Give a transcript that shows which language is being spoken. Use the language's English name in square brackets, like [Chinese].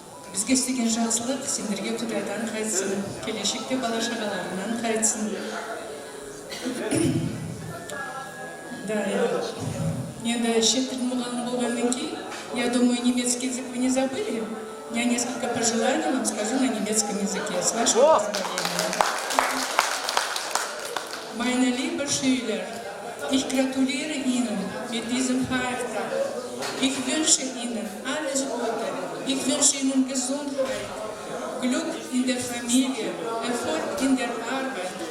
[Kazakh] Бізге істеген жақсылық сендерге Құдайдан қайтсын, келешекте бала шағаларынан қайтсын. Да, Енді шет тілін мұғалім болғаннан кейін, [Russian] я думаю, немецкий язык вы не забыли. У меня несколько пожеланий вам скажу на немецком языке, с вашего позволения. [German] Meine lieben Schüler, ich gratuliere Ihnen mit diesem Feiertag. Ich wünsche Ihnen alles Gute. Ich wünsche Ihnen Gesundheit, Glück in der Familie, Erfolg in der Arbeit.